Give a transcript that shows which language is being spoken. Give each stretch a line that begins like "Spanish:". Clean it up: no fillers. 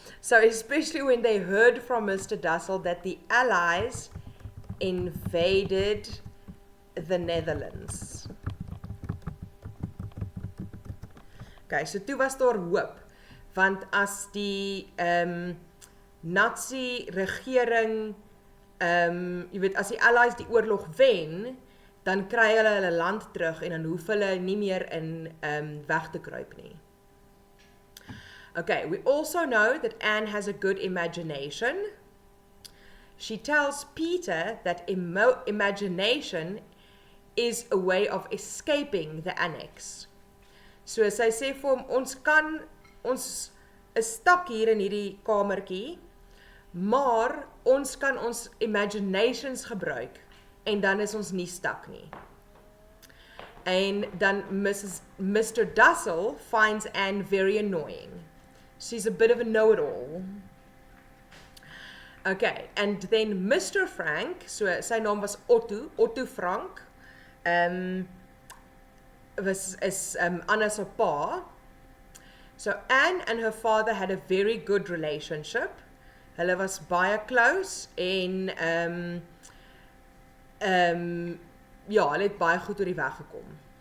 English: So especially when they heard from Mr. Dussel that the Allies invaded the Netherlands.
Afrikaans: Okay, so toe was daar hoop, want as die Nazi regering, jy weet, as die Allies die oorlog wen, dan kry hulle land terug en dan hoef hulle nie meer in weg te kruip nie.
English: Okay, we also know that Anne has a good imagination. She tells Peter that imagination is a way of escaping the annex.
Afrikaans: So sy sê vir hom, ons is stak hier in hierdie kamertjie, maar ons kan ons imaginations gebruik en dan is ons nie stak nie. En dan Mr.
English: Dussel finds Anne very annoying. She's a bit of a know-it-all. Okay, and then
Afrikaans: Mr. Frank, so sy naam was Otto Frank, is Anna se pa.
English: So Anne and her father had a very good relationship.
Afrikaans: Hulle was baie close en hulle het baie goed oor die weg gekom.